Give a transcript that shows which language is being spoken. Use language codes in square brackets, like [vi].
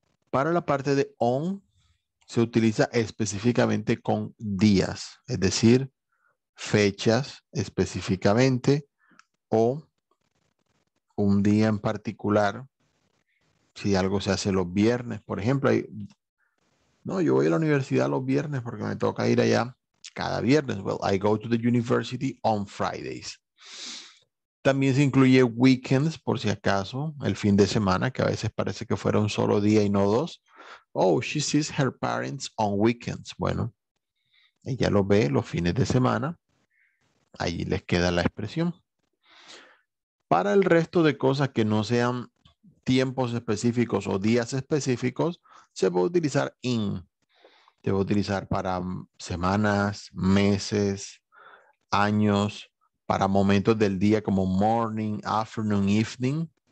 [es] Para la parte de on, se utiliza específicamente con días, es decir, fechas específicamente o un día en particular. Si algo se hace los viernes, por ejemplo, no, yo voy a la universidad los viernes porque me toca ir allá cada viernes. [en] Well, I go to the university on Fridays. [es] También se incluye weekends, por si acaso, el fin de semana, que a veces parece que fuera un solo día y no dos. [en] Oh, she sees her parents on weekends. [es] Bueno, ella lo ve los fines de semana. Ahí les queda la expresión. Para el resto de cosas que no sean tiempos específicos o días específicos, se puede utilizar in. Se puede utilizar para semanas, meses, años, para momentos del día como morning, afternoon, evening.